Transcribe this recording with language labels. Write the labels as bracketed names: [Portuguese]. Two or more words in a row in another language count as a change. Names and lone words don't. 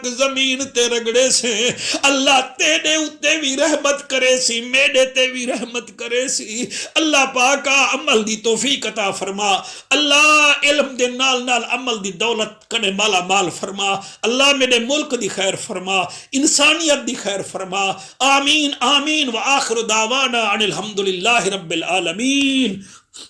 [Punjabi] جمین تے رگڑے سے اللہ تیرے اتے بھی رحمت کرے سی میرے تے بھی رحمت کرے سی اللہ پاک عمل دی توفیق عطا فرما اللہ علم دے نال نال عمل دی دولت کنے مالا مال فرما اللہ میرے ملک دی خیر فرما انسانیت دی خیر فرما آمین آمین [Arabic] وآخر دعوانا أن الحمد لله رب العالمين.